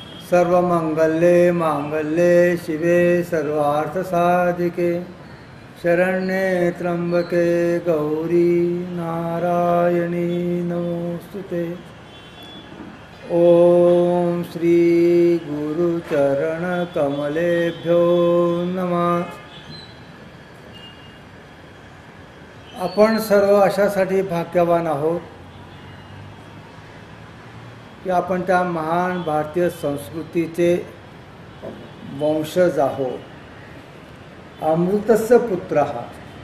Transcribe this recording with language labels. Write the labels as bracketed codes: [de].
[sa] सर्वमंगल्ये मांगल्ये शिवे सर्वार्थसाधिके शरण्ये त्र्यंबके गौरी नारायणी नमोस्तुते। ओम श्री गुरुचरण कमलेभ्यो नमः। [mr] आपण सर्व अशासाठी भाग्यवान आहोत की आपण त्या महान भारतीय संस्कृतीचे वंशज आहोत, [sa] अमृतस्य पुत्र [mr] आहात।